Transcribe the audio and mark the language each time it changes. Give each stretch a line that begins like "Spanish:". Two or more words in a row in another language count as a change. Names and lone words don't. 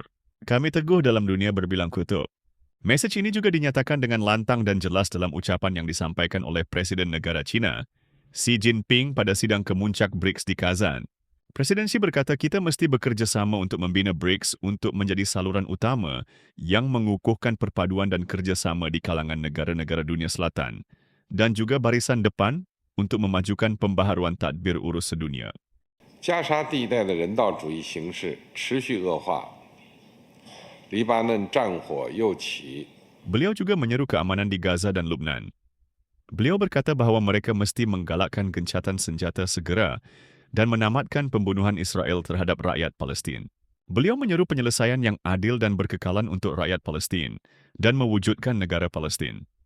Malay: Kami teguh dalam dunia berbilang kutub. Mesej ini juga dinyatakan dengan lantang dan jelas dalam ucapan yang disampaikan oleh Presiden Negara China, Xi Jinping pada sidang kemuncak BRICS di Kazan. Presiden Xi berkata kita mesti bekerjasama untuk membina BRICS untuk menjadi saluran utama yang mengukuhkan perpaduan dan kerjasama di kalangan negara-negara dunia selatan dan juga barisan depan untuk memajukan pembaharuan tadbir urus sedunia.
Chinese: 加沙地带的人道主义形势持续恶化，黎巴嫩战火又起。
Malay: Beliau juga menyeru keamanan di Gaza dan Lubnan. Beliau berkata bahawa mereka mesti menggalakkan gencatan senjata segera dan menamatkan pembunuhan Israel terhadap rakyat Palestin. Beliau menyeru penyelesaian yang adil dan berkekalan untuk rakyat Palestin dan mewujudkan negara Palestin.